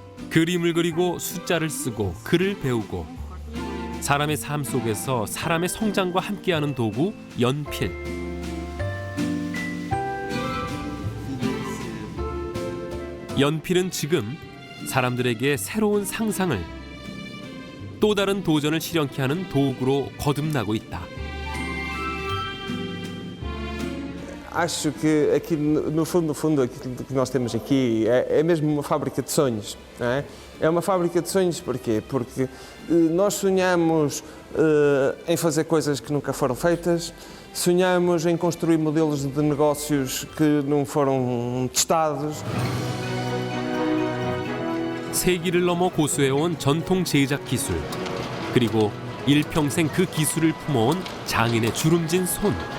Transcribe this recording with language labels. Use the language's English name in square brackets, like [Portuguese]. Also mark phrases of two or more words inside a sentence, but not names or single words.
[Korean] 그림을 그리고 숫자를 쓰고 글을 배우고 사람의 삶 속에서 사람의 성장과 함께하는 도구 연필. 연필은 지금 사람들에게 새로운 상상을 또 다른 도전을 실현케 하는 도구로 거듭나고 있다. [Portuguese] Acho que aqui, no fundo, aquilo que nós temos aqui é mesmo uma fábrica de sonhos, não é? É uma fábrica de sonhos porquê? Porque nós sonhamos em fazer coisas que nunca foram feitas, sonhamos em construir modelos de negócios que não foram testados. [Korean] 세기를 넘어 고수해온 전통 제작 기술, 그리고 일평생 그 기술을 품어온 장인의 주름진 손.